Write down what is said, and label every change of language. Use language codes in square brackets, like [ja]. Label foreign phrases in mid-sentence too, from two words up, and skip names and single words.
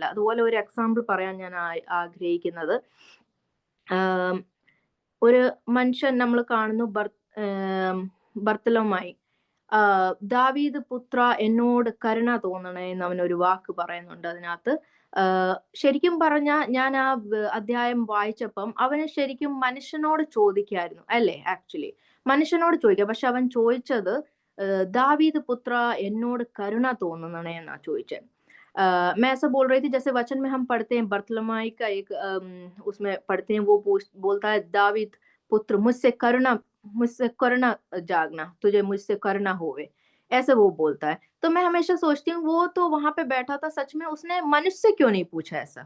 [ml] അതുപോലെ ഒരു എക്സാമ്പിൾ പറയാൻ ഞാൻ ആഗ്രഹിക്കുന്നത്, ഒരു മനുഷ്യൻ നമ്മൾ കാണുന്നു, ബർത്തലോമായി, ദാവീദ് പുത്ര എന്നോട് കരുണ തോന്നണേ എന്ന് അവൻ ഒരു വാക്ക് പറയുന്നുണ്ട് അതിനകത്ത്. ശരിക്കും പറഞ്ഞ ഞാൻ ആ അധ്യായം വായിച്ചപ്പം അവന് ശരിക്കും മനുഷ്യനോട് ചോദിക്കായിരുന്നു അല്ലേ, ആക്ച്വലി മനുഷ്യനോട് ചോദിക്കാം. പക്ഷെ അവൻ ചോദിച്ചത് [hi] दावीद पुत्रा [ml] എന്നോട് करुण തോന്നണേ എന്നാ ചോദിച്ചത്. [hi] मैं ऐसा बोल रही थी जैसे वचन में हम पढ़ते हैं, बर्तलमाई का एक उसमें पढ़ते हैं, वो बोलता है दावीद पुत्र मुझसे करुणा जागना, तुझे मुझसे करुणा होवे, ऐसे वो बोलता है. तो मैं हमेशा सोचती हूँ वो तो वहां पे बैठा था, सच में उसने मनुष्य से क्यों नहीं पूछा ऐसा?